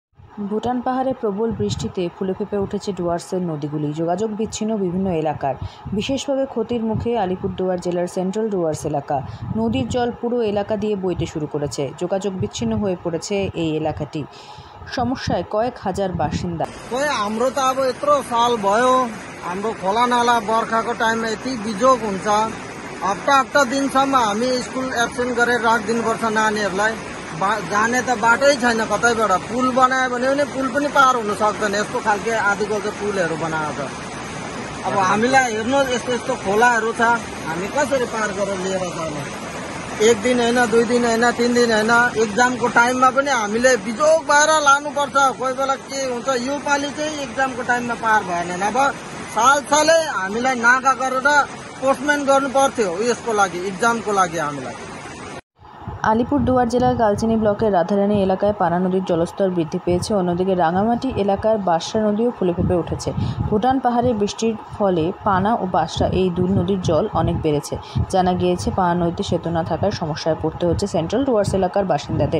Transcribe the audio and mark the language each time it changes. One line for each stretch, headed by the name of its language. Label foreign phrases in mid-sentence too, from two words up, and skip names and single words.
Bangla: ভুটান পাহাড়ে প্রবল বৃষ্টিতে ফুলে ফেঁপে উঠেছে ডুয়ার্সের নদীগুলি। যোগাযোগ বিচ্ছিন্ন বিভিন্ন এলাকার। বিশেষভাবে ক্ষতির মুখে আলিপুরদুয়ার জেলার সেন্ট্রাল ডুয়ার্স এলাকা। নদীর জল পুরো এলাকা দিয়ে বইতে শুরু করেছে। যোগাযোগ বিচ্ছিন্ন হয়ে পড়েছে এই এলাকাটি। সমস্যায় কয়েক হাজার बासिन्दा।
Nepali: हाम्रो त अब यत्रो साल भयो, हाम्रो खोला नाला बर्खाको टाइममा यति बिजोग हुन्छ। हप्ता दिनसम्म हामी
English: school absent
Nepali: गरेर राखिदिनुपर्छ नानीहरूलाई। जाने त बाटै छैन कतैबाट। पुल बनायो भने पनि पुल पनि पार हुन सक्दैन, यस्तो खालके आदिको चाहिँ पुलहरू बनाएको छ। अब हामीलाई हेर्नु यस्तो यस्तो खोलाहरू छ, हामी कसरी पार गरेर लिएर जानु? एक दिन होइन, 2 दिन होइन, 3 दिन होइन,
English: examको timeमा
Nepali: पनि हामीले बिजोग भएर लानुपर्छ। कोही बेला के हुन्छ, यो पालि चाहिँ
English: examको timeमा
Nepali: पार भएन, नभए सालै हामीलाई नाका गरेर पोस्टमेन गर्नु पर्थ्यो यसको लागि, एक्जामको लागि हामीलाई।
Bangla: আলিপুরদুয়ার জেলার কালচিনি ব্লকের রাধারানী এলাকায় পানা নদীর জলস্তর বৃদ্ধি পেয়েছে। অন্যদিকে রাঙামাটি এলাকার বাসরা নদীও ফুলে ফেঁপে উঠেছে। ভুটান পাহাড়ে বৃষ্টির ফলে পানা ও বাসরা এই দুই নদীর জল অনেক বেড়েছে। জানা গিয়েছে পানা নদীতে সেতু না থাকায় সমস্যায় পড়তে হচ্ছে সেন্ট্রাল ডুয়ার্স এলাকার বাসিন্দাদের।